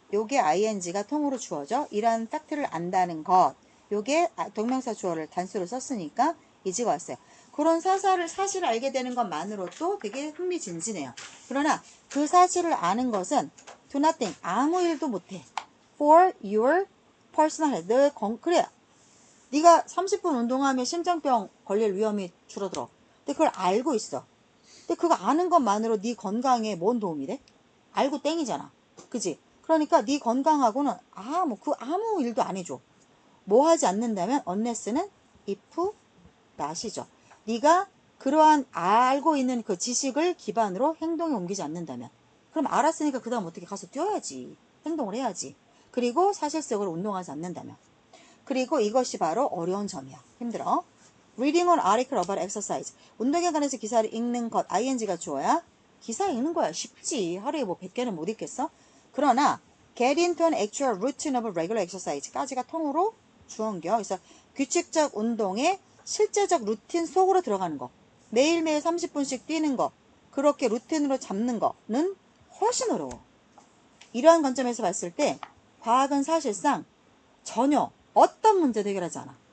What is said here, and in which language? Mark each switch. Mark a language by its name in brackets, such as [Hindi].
[Korean] 요게 ing가 통으로 주어져. 이러한 팩트를 안다는 것. 요게 동명사 주어를 단수로 썼으니까 이지가 왔어요. 그런 사실을 알게 되는 것만으로도 되게 흥미진진해요. 그러나 그 사실을 아는 것은 [English] do nothing. [Korean] 아무 일도 못해. [English] for your personal health. [Korean] 그래. 네가 30분 운동하면 심장병 걸릴 위험이 줄어들어. 근데 그걸 알고 있어. 근데 그거 아는 것만으로 네 건강에 뭔 도움이 돼? 알고 땡이잖아. 그지? 그러니까 네 건강하고는 아무 일도 안 해줘. 뭐 하지 않는다면 unless는 if not이죠. 네가 그러한 알고 있는 그 지식을 기반으로 행동에 옮기지 않는다면 그럼 알았으니까 그 다음 어떻게 가서 뛰어야지. 행동을 해야지. 그리고 사실적으로 운동하지 않는다면 그리고 이것이 바로 어려운 점이야. 힘들어. [English] Reading an article about exercise. [Korean] 운동에 관해서 기사를 읽는 것. ing가 주어야. 기사 읽는 거야. 쉽지. 하루에 뭐 100개는 못 읽겠어? 그러나 [English] get into an actual routine of regular exercise [Korean] 까지가 통으로 주어옮겨. 그래서 규칙적 운동의 실제적 루틴 속으로 들어가는 거. 매일매일 30분씩 뛰는 거. 그렇게 루틴으로 잡는 거는 훨씬 어려워. 이러한 관점에서 봤을 때 과학은 사실상 전혀 어떤 문제도 해결하지 않아.